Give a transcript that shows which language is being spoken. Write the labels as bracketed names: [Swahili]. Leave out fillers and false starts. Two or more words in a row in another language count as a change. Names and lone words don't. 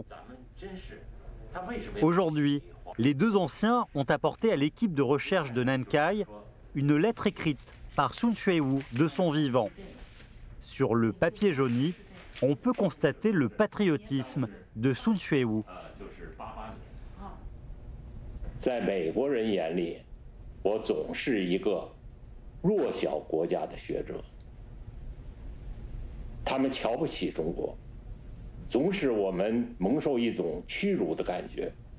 [French] Aujourd'hui, les 2 anciens ont apporté à l'équipe de recherche de Nankai une lettre écrite par Sun Xuewu de son vivant. Sur le papier jauni, on peut constater le patriotisme de Sun Xuewu. [Chinese] 在美国人眼里，我总是一个弱小国家的学者，他们瞧不起中国，总使我们蒙受一种屈辱的感觉。